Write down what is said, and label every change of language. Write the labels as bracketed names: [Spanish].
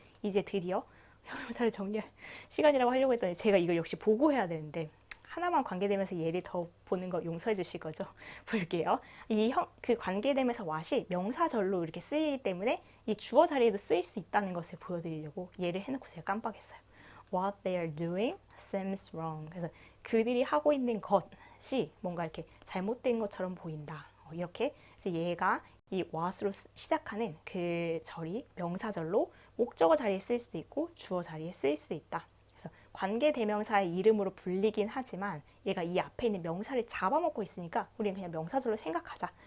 [Korean] 이제 드디어 형용사를 정리할 시간이라고 하려고 했더니 제가 이걸 역시 보고 해야 되는데 하나만 관계되면서 예를 더 보는 거 용서해 주실 거죠? 볼게요. 그 관계되면서 what이 명사절로 이렇게 쓰이기 때문에 이 주어 자리에도 쓰일 수 있다는 것을 보여드리려고 예를 해놓고 제가 깜빡했어요. [English] What they are doing seems wrong. [Korean] 그래서 그들이 하고 있는 것이 뭔가 이렇게 잘못된 것처럼 보인다. 이렇게 그래서 얘가 이 what으로 시작하는 그 절이 명사절로 목적어 자리에 쓰일 수도 있고 주어 자리에 쓰일 수 있다. 그래서 관계대명사의 이름으로 불리긴 하지만 얘가 이 앞에 있는 명사를 잡아먹고 있으니까 우리는 그냥 명사절로 생각하자.